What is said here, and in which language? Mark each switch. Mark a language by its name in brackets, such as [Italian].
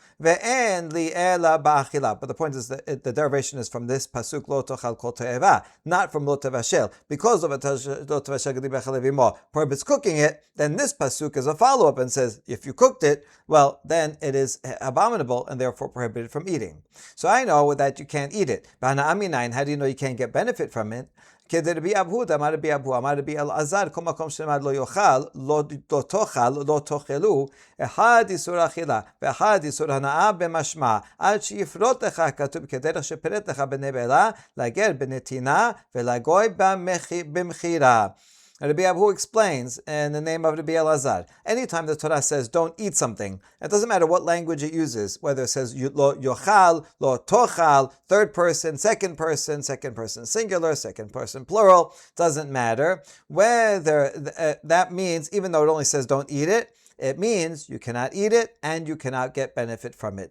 [English] But the point is that the derivation is from this pasuk [Hebrew] lo tochal kol to'eva, [English] not from lo tevashel. Because [Hebrew] lo tevashel gedi b'chalev imo [English] prohibits cooking it, then this pasuk is a follow-up and says, if you cooked it, well, then it is abominable and therefore prohibited from eating. So I know that you can't eat it. How do you know you can't get benefit from it? [Hebrew] כדרבי אבהוד, אמר רבי אבו, אמר רבי אלעזר, כל מקום שנאמר לא יאכל, לא תאכל, לא תאכלו, אחד איסור אכילה, ואחד איסור הנאה במשמע, עד שיפרוט לך, כתוב כדרך שפרט לך בנבלה, לגר בנתינה, ולגוי במכירה. [English] Rabbi Abu explains in the name of Rabbi Elazar, anytime the Torah says don't eat something, it doesn't matter what language it uses, whether it says lo yochal, lo tochal, third person singular, second person plural, doesn't matter. Whether that means, even though it only says don't eat it, it means you cannot eat it and you cannot get benefit from it.